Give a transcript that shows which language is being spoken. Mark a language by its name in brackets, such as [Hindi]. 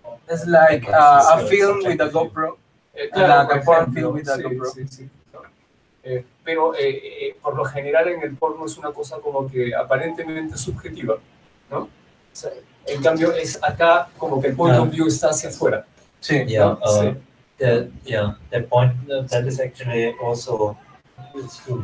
[English] It's like a film with a GoPro. [Spanish] Claro, [English] Like a porn film with a GoPro. [Spanish] Sí. Pero por lo general en el porno es una cosa como que aparentemente subjetiva, ¿no? O sea, en cambio es acá como que el [English] point of view [Spanish] está hacia afuera. Sí. [English] Yeah, [Spanish] Sí. [English] that point, that is actually also it's true.